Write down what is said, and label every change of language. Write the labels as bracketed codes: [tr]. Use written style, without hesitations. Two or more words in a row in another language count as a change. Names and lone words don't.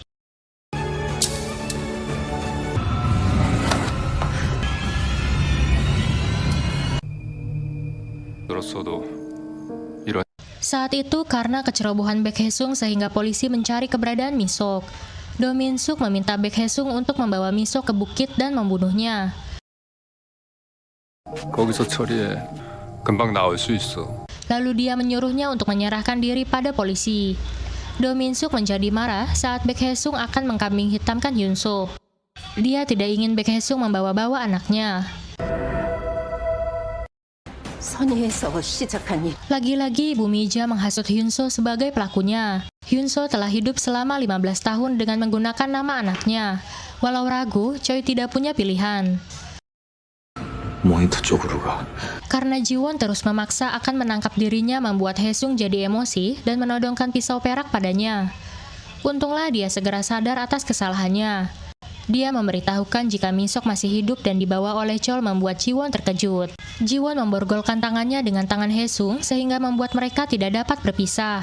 [id] Saat itu, karena kecerobohan Baek Hae-sung sehingga polisi mencari keberadaan Mi-sok. Do Min-suk meminta Baek Hae-sung untuk membawa Mi-sok ke bukit dan membunuhnya. [ko] 거기서 처리해. 금방 나올 수 있어. [id] Lalu dia menyuruhnya untuk menyerahkan diri pada polisi. Do Min-suk menjadi marah saat Baek Hae-sung akan mengkambing hitamkan Hyun-soo. Dia tidak ingin Baek Hae-sung membawa-bawa anaknya. Lagi-lagi Ibu Mija menghasut Hyun-soo sebagai pelakunya. Hyun-soo telah hidup selama 15 tahun dengan menggunakan nama anaknya. Walau ragu, Choi tidak punya pilihan. [ko] 모니터 쪽으로 가. [id] Karena Ji-won terus memaksa akan menangkap dirinya membuat Hae-sung jadi emosi dan menodongkan pisau perak padanya. Untunglah dia segera sadar atas kesalahannya. Dia memberitahukan jika Min-suk masih hidup dan dibawa oleh Chol membuat Ji-won terkejut. Ji-won memborgolkan tangannya dengan tangan Hae-sung sehingga membuat mereka tidak dapat berpisah.